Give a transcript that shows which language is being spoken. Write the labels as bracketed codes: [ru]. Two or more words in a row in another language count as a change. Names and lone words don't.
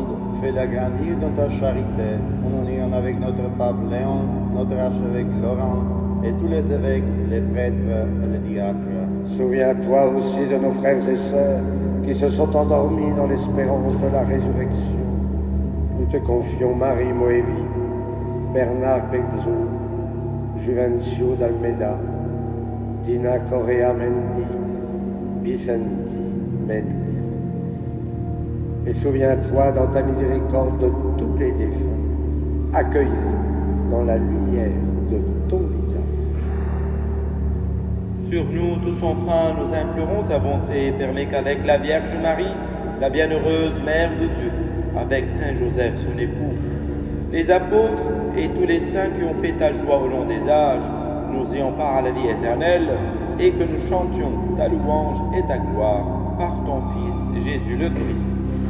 [fr] Fais-la grandir dans ta charité, en union avec notre pape Léon, notre archevêque Laurent, et tous les évêques, les prêtres et les diacres. Souviens-toi aussi de nos frères et sœurs qui se sont endormis dans l'espérance de la résurrection. Nous te confions Marie Moevi, Bernard Bezzo, Juvencio d'Almeida, Dina Correa Mendy, Vicenti Mendy. Et souviens-toi dans ta miséricorde de tous les défunts. Accueille-les dans la lumière de ton visage. Sur nous, tous enfants, nous implorons ta bonté. Permets qu'avec la Vierge Marie, la bienheureuse Mère de Dieu, avec Saint Joseph, son époux, les apôtres et tous les saints qui ont fait ta joie au long des âges, nous ayons part à la vie éternelle et que nous chantions ta louange et ta gloire par ton Fils Jésus le Christ.